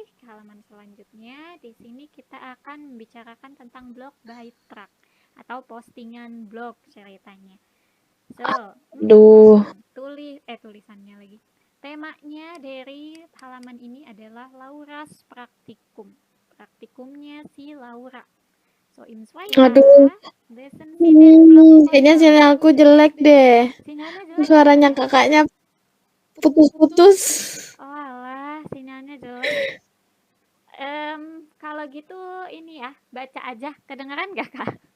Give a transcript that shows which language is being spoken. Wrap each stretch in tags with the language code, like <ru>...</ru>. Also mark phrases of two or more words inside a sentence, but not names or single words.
<id>Halaman selanjutnya di sini kita akan membicarakan tentang</id> <en>blog by track</en> <id>atau postingan blog ceritanya. So, tulisannya lagi. Temanya dari halaman ini adalah Laura's Praktikum. Praktikumnya si Laura. So, in Aduh. Kayaknya sinyal aku jelek deh. Suaranya kakaknya putus-putus. Oh alah, sinyalnya jelek. Kalau gitu ini ya, baca aja. Kedengeran gak Kak?</id>